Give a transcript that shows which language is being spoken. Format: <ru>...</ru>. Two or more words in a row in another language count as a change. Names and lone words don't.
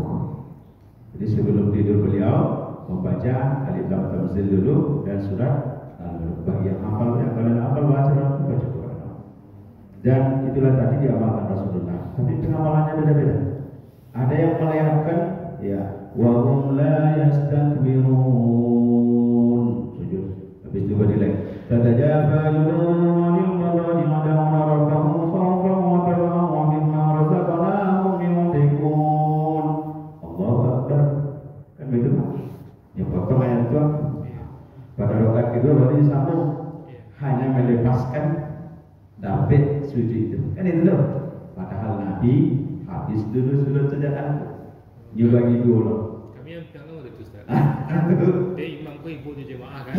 <id>Jadi sebelum tidur beliau membaca Alif Lam Tanzil dulu dan surat Al-Mulk. Bagi yang hafal, yang kalian hafal baca Quran. Dan itulah tadi diamalkan Rasulullah. Tapi pengamalannya beda-beda. Ada yang melihatkan ya</id> <ar>وهم لا يستكبرون,</ar> <id>sujud. Habis itu berdiri.</id> <ar>تتجافى جنوبهم عن المضاجع يدعون ربهم خوفا وطمعا ومما رزقناهم ينفقون. الله أكبر.</ar> <id>Kan begitu Pak? Ya potong ayat itu. Pada rakaat kedua baru disambung. Hanya melepaskan dapat sujud itu. Kan itu loh. Padahal Nabi habis dulu surat sajadah. Dia bagi dulu. Kami yang tahu itu Ustaz. Dia imam ko ibu jemaah kan.</id>